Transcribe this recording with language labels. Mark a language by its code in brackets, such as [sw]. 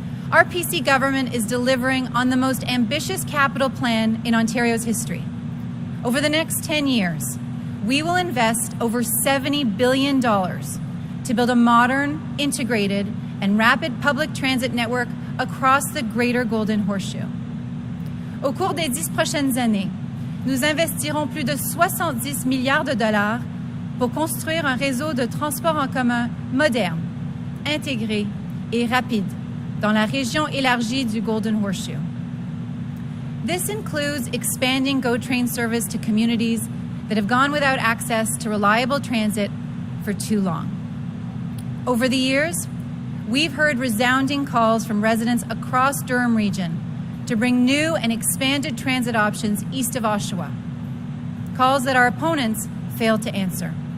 [en] Our PC government is delivering on the most ambitious capital plan in Ontario's history. Over the next 10 years, we will invest over $70 billion to build a modern, integrated, and rapid public transit network across the Greater Golden Horseshoe. [fr] Au cours des 10 prochaines années, nous investirons plus de 70 milliards de dollars pour construire un réseau de transport en commun moderne, intégré et rapide dans la région élargie du Golden Horseshoe. [en] This includes expanding GO train service to communities that have gone without access to reliable transit for too long. Over the years, we've heard resounding calls from residents across Durham region to bring new and expanded transit options east of Oshawa, calls that our opponents failed to answer.